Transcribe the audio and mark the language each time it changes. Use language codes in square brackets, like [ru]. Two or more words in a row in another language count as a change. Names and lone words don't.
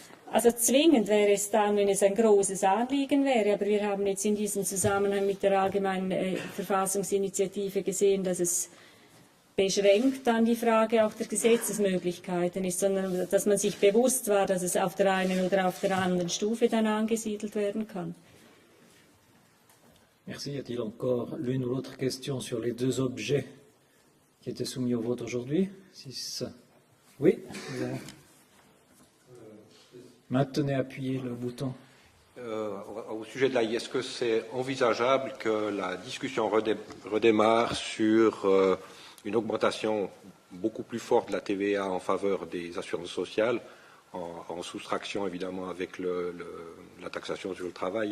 [de] Also zwingend wäre es dann, wenn es ein großes Anliegen wäre. Aber wir haben jetzt in diesem Zusammenhang mit der allgemeinen Verfassungsinitiative gesehen, dass es beschränkt dann die Frage auch der Gesetzesmöglichkeiten ist, sondern dass man sich bewusst war, dass es auf der einen oder auf der anderen Stufe dann angesiedelt werden kann. [fr] Merci. Y a-t-il encore l'une ou l'autre question sur les deux objets qui étaient soumis au vote aujourd'hui? Oui, vous avez... Maintenez appuyé le bouton. Au sujet de l'AI, est-ce que c'est envisageable que la discussion redémarre sur une augmentation beaucoup plus forte de la TVA en faveur des assurances sociales, en soustraction évidemment avec la taxation sur le travail?